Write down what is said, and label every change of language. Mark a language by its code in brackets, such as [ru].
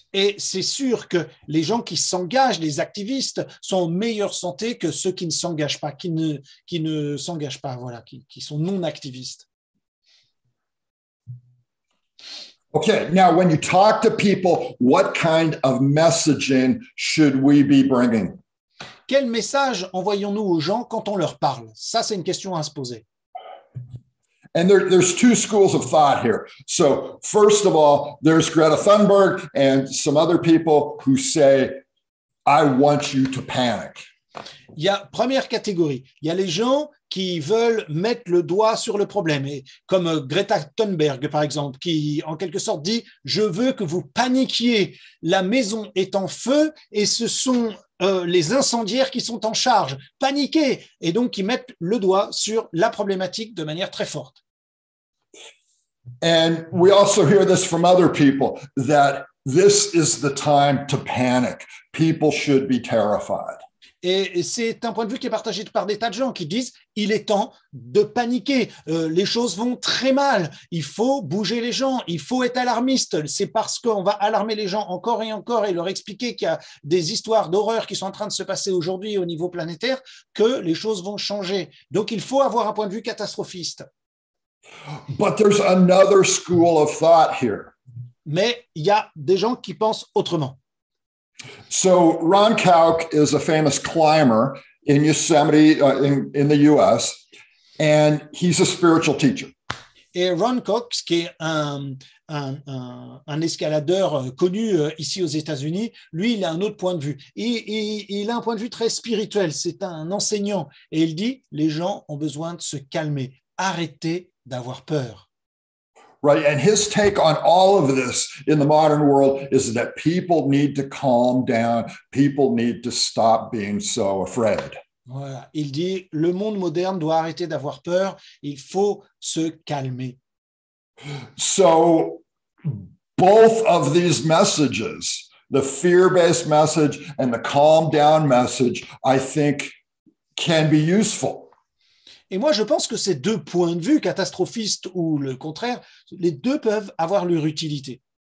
[fr] Et c'est sûr que les gens qui s'engagent, les activistes, sont en meilleure santé que ceux qui ne s'engagent pas, qui ne s'engagent pas, voilà, qui sont non activistes. [en] Okay, now when you talk to people, what kind of messaging should we be bringing? [fr] Quel message envoyons-nous aux gens quand on leur parle? Ça, c'est une question à se poser. [en] And there's two schools of thought here. So first of all, there's Greta Thunberg and some other people who say, I want you to panic. [fr] Il y a première catégorie. Il y a les gens qui veulent mettre le doigt sur le problème, et comme Greta Thunberg, par exemple, qui en quelque sorte dit « Je veux que vous paniquiez, la maison est en feu et ce sont les incendiaires qui sont en charge. Paniquez !» Et donc, ils mettent le doigt sur la problématique de manière très forte. [en] And we also hear this from other people, that this is the time to panic. People should be terrified. [fr] Et c'est un point de vue qui est partagé par des tas de gens qui disent « il est temps de paniquer, les choses vont très mal, il faut bouger les gens, il faut être alarmiste, c'est parce qu'on va alarmer les gens encore et leur expliquer qu'il y a des histoires d'horreur qui sont en train de se passer aujourd'hui au niveau planétaire que les choses vont changer. Donc il faut avoir un point de vue catastrophiste. » [en] But there's another school of thought here. [fr] Mais il y a des gens qui pensent autrement. [en] So Ron Kauk is a famous climber in Yosemite, in the US, and he's a spiritual teacher. [fr] Et Ron Cox, qui est un escaladeur connu ici aux États-Unis, lui, il a un autre point de vue. Il a un point de vue très spirituel, c'est un enseignant. Et il dit, les gens ont besoin de se calmer, arrêtez d'avoir peur. [en] Right, and his take on all of this in the modern world is that people need to calm down. People need to stop being so afraid. [fr] Voilà, il dit le monde moderne doit arrêter d'avoir peur. Il faut se calmer. [en] So, both of these messages, the fear-based message and the calm down message, I think, can be useful. [fr] Et moi, je pense que ces deux points de vue, catastrophistes ou le contraire, les deux peuvent avoir leur utilité.